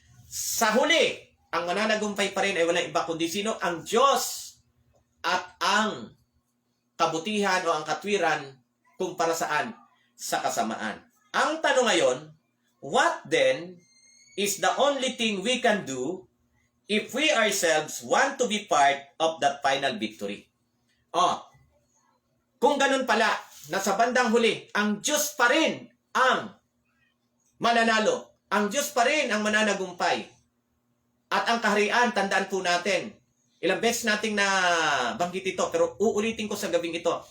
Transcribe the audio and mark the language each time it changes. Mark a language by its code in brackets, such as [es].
[tl] Sa huli, ang mananagumpay pa rin ay walang iba kundi sino? Ang Diyos at ang kabutihan o ang katwiran kumpara saan? Sa kasamaan. Ang tanong ngayon, [en] what then is the only thing we can do if we ourselves want to be part of that final victory? [tl] Kung ganun pala, na sa bandang huli, ang Diyos pa rin ang mananalo. Ang Diyos pa rin ang mananagumpay. At ang kaharian, tandaan po natin, ilang beses nating na banggit ito, pero uulitin ko sa gabing ito.